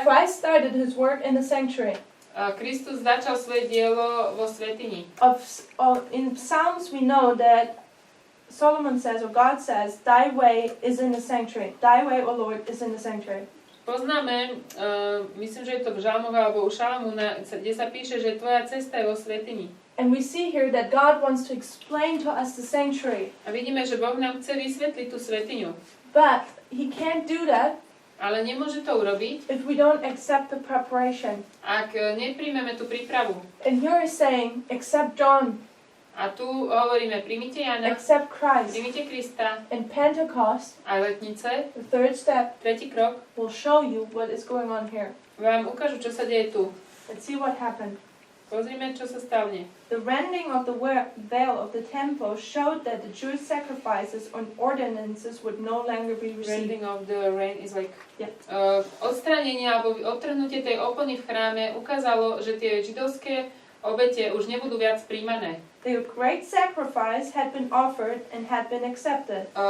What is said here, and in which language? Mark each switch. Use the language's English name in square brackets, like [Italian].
[English] Christ started his work in the sanctuary. [Slovak] Kristus začal svoje dielo vo svätyni. [English] In Psalms we know that Solomon says, or God says, thy way is in the sanctuary. Thy way, O Lord, is in the sanctuary. [Slovak] Poznáme, myslím, že je to v Žalmoch alebo u Šalamúna, kde sa píše, že tvoja cesta je vo svätyni. [English] And we see here that God wants to explain to us the sanctuary. [Slovak] A vidíme, že Boh nám chce vysvetliť tú svätyňu. [English] But He can't do that [Slovak] Ale nemôže to urobiť, [English] if we don't accept the preparation. [Slovak] ak nepríjmeme tú prípravu. [English] And here is saying, accept John, [Slovak] A tu hovoríme, príjmite Jana, [English] accept Christ. [Slovak] príjmite Krista [English] And Pentecost, [Slovak] a letnice, [English] the third step, [Slovak] tretí krok, [English] will show you what is going on here. [Slovak] vám ukážu, čo sa deje tu. [English] Let's see what happened. [Slovak] Pozrime, čo sa stane. [English] The rending of the veil of the temple showed that the Jewish sacrifices and ordinances would no longer be received. Rending of the rain is like... Yeah. [Slovak] Odstránenie alebo odtrhnutie tej opony v chráme ukázalo, že tie židovské obete už nebudú viac príjmané. [English] The great sacrifice had been offered and had been accepted.